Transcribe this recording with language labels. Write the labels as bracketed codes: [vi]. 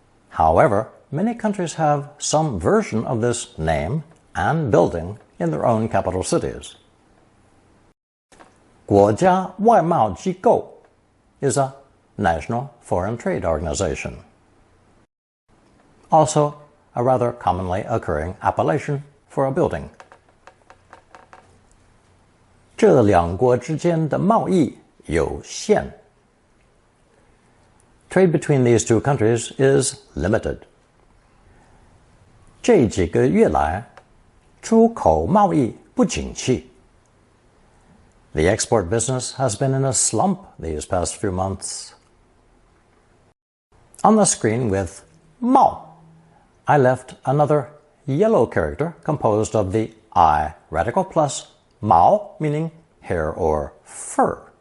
[en] However, many countries have some version of this name and building in their own capital cities. 国家外贸机构 is a national foreign trade organization. Also, a rather commonly occurring appellation for a building. [zh] 这两国之间的贸易有限. [en] Trade between these two countries is limited. [zh] 这几个月来，出口贸易不景气. [en] The export business has been in a slump these past few months. On the screen with Mao, I left another yellow character composed of the I radical plus Mao, meaning hair or fur.